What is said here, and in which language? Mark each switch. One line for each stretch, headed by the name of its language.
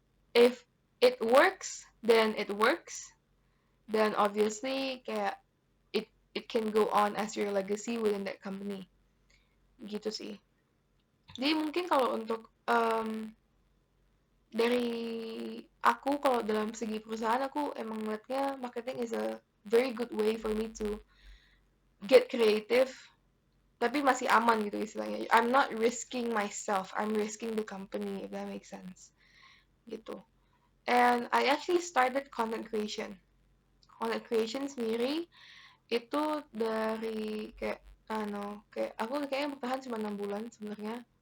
English: If it works, then it works. Then obviously kayak it can go on as your legacy within that company.
Indonesian: Gitu sih. Jadi mungkin kalau untuk dari aku kalau dalam segi perusahaan aku emang melihatnya
English: marketing is a very good way for me to get creative
Indonesian: tapi masih aman gitu istilahnya.
English: I'm not risking myself, I'm risking the company if that makes sense. Gitu. And I actually started content creation.
Indonesian: Content creation sendiri itu dari kayak kayak aku kayaknya bertahan cuma 6 bulan sebenarnya.